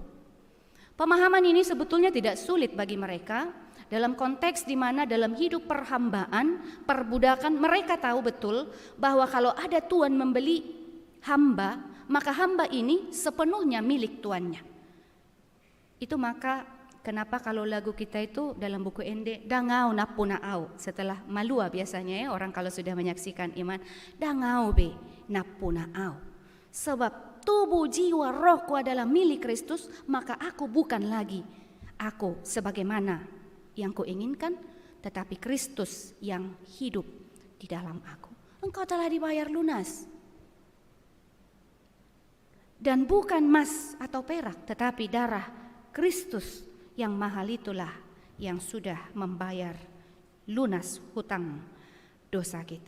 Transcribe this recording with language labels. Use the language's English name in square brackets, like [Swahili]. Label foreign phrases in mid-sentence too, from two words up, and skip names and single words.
[Indonesian] Pemahaman ini sebetulnya tidak sulit bagi mereka dalam konteks di mana dalam hidup perhambaan, perbudakan, mereka tahu betul bahwa kalau ada tuan membeli hamba, maka hamba ini sepenuhnya milik tuannya. Itu maka kenapa kalau lagu kita itu dalam buku Ende, [Batak Toba] dangau napuna au, [Indonesian] setelah malua biasanya ya orang kalau sudah menyaksikan iman, [Batak Toba] dangau be napuna au. [Indonesian] Sebab tubuh, jiwa, rohku adalah milik Kristus, maka aku bukan lagi aku sebagaimana yang kuinginkan, tetapi Kristus yang hidup di dalam aku. Engkau telah dibayar lunas. Dan bukan emas atau perak, tetapi darah Kristus yang mahal itulah yang sudah membayar lunas hutang dosa kita.